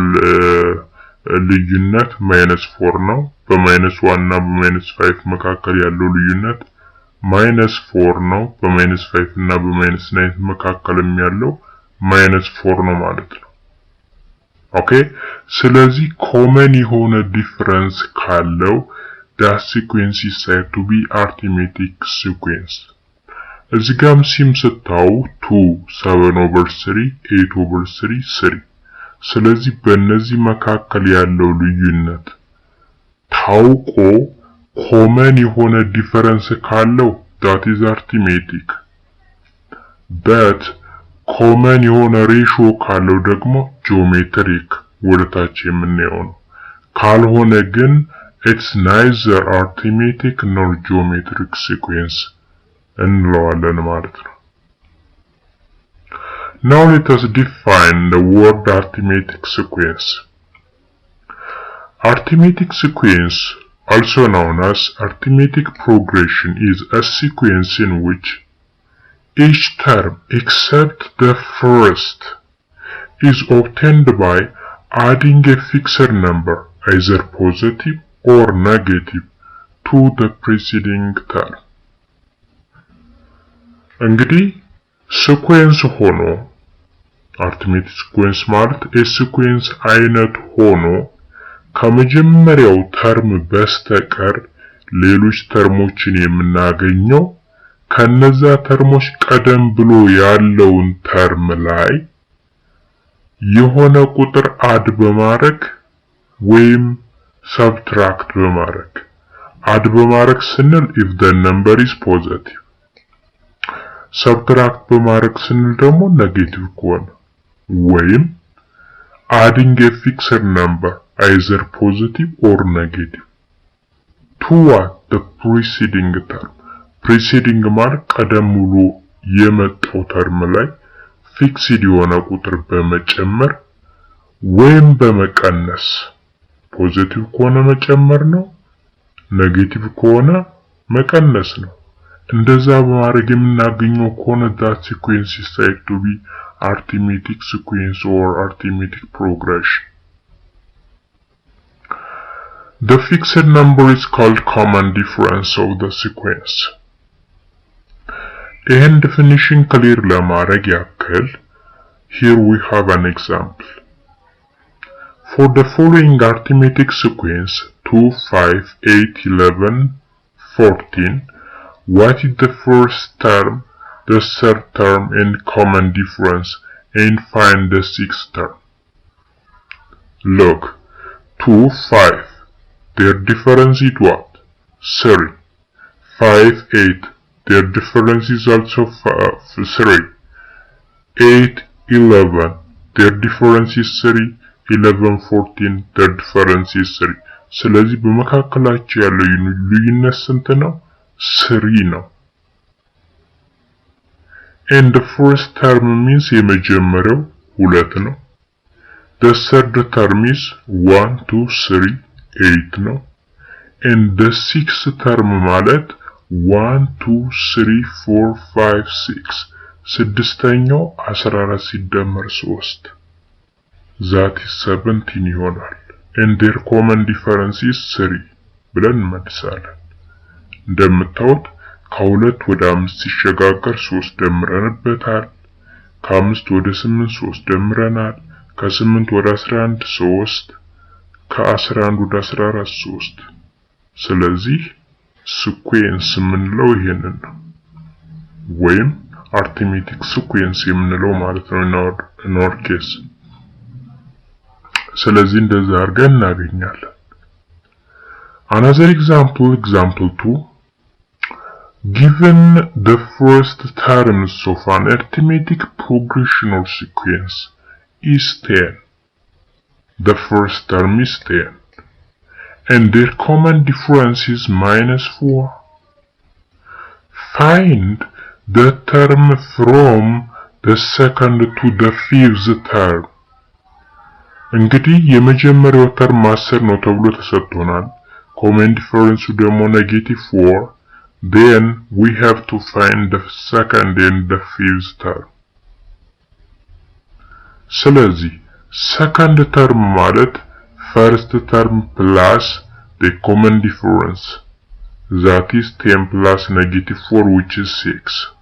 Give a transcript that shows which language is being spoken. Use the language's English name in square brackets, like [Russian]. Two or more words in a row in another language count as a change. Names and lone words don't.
[Amharic] ልዩነት -4 ነው። በ-1 እና በ-5 መካከል ያለው ልዩነት -4 ነው። በ-5 እና በ-9 መካከልም ያለው -4 ነው ማለት ነው። ኦኬ ስለዚህ ኮመን የሆነ ዲፈረንስ ካለው [English] that sequence is said to be arithmetic sequence. [Amharic] እዚህ ጋርም ሲም ስታው 2 7/3 8/3 3 ስለዚህ በእነዚህ መካከል ያለው ልዩነት ታውቆ ኮመን የሆነ ዲፈረንስ ካለው [English] that is arithmetic. but [Amharic] ኮመን የሆነ ሬሽዮ ካለው ደግሞ ጂኦሜትሪክ ወደታች የምናየው ነው። ካልሆነ ግን [English] it's neither arithmetic nor geometric sequence [Amharic] እንለዋለን ማለት ነው። [English] Now let us define the word arithmetic sequence. Arithmetic sequence, also known as arithmetic progression, is a sequence in which each term except the first is obtained by adding a fixed number, either positive or negative, to the preceding term. [Amharic] እንግዲህ ሲኩዌንስ ሆኖ [English] arithmetic sequence [Amharic] ማለት የሲኩዌንስ አይነት ሆኖ ከመጀመሪያው ተርም በስተቀር ሌሎች ተርሞችን የምናገኘው ከነዛ ተርሞች ቀደም ብሎ ያለውን ተርም ላይ የሆነ ቁጥር አድ በማድረግ ወይም ሰብትራክት በማድረግ አድ በማድረግ ስንል [English] if the number is positive [Amharic] ሰብትራክት በማድረግ ስንል ደግሞ ኔጌቲቭ ከሆነ ወይም [English] adding a fixed number either positive or negative to what the preceding term. [Amharic] preceding ማለት ቀደም ብሎ የመጣው ተርም ላይ ፊክስድ የሆነ ቁጥር በመጨመር ወይም በመቀነስ ፖዚቲቭ ከሆነ መጨመር ነው፣ ኔጌቲቭ ከሆነ መቀነስ ነው። እንደዛ በማድረግ የምናገኘው ከሆነ [English] that sequence is said to be arithmetic sequence or arithmetic progression. The fixed number is called common difference of the sequence. ይህን definition clear [Amharic] ለማድረግ ያክል [English] here we have an example. For the following arithmetic sequence 2 5 8 11 14, what is the first term, the third term and common difference, and find the sixth term? Look, 2 5, their difference is what? 3. 5 8, their difference is also 3. 8 11, their difference is 3. [Amharic] 11 14 [English] the difference is [Amharic] 3 ስለዚህ በመካከላቸው ያለው ልዩነት ስንት ነው 3 ነው [English] and the first term means [Amharic] የመጀመሪያው 2 ነው the [English] third term is 1 2 3 8 ነው and the sixth term ማለት 1 2 3 4 5 6 ስድስተኛው 14 ሲደመር 3 that is 17 ይሆናል and their common difference is [Amharic] 3 ብለን እንመልሳለን እንደምታውቁት ከሁለት ወደ 5 ሲሸጋገር 3 ደምረንበታል ከ5 ወደ 8 3 ደምረናል ከ8 ወደ 11 3 ከ11 ወደ 14 3 ስለዚህ sequence የምንለው ይሄንን ነው ወይም [English] arithmetic sequence [Amharic] የምንለው ማለት ነው [English] in our case [Amharic] ስለዚህ እንደዛ አድርገን እናገኛለን [English] another example 2 given the first terms of an arithmetic progression or sequence is 10 the first term is 10 and their common difference is -4 find the term from the second to the fifth term [Amharic] እንግዲህ የመጀመሪያው ተርም 10 ነው ተብሎ ተሰጥቶናል [English] common difference ደግሞ -4 then we have to find the second and the fifth term ስለዚህ second term ማለት first term plus the common difference that is 10 plus -4 which is 6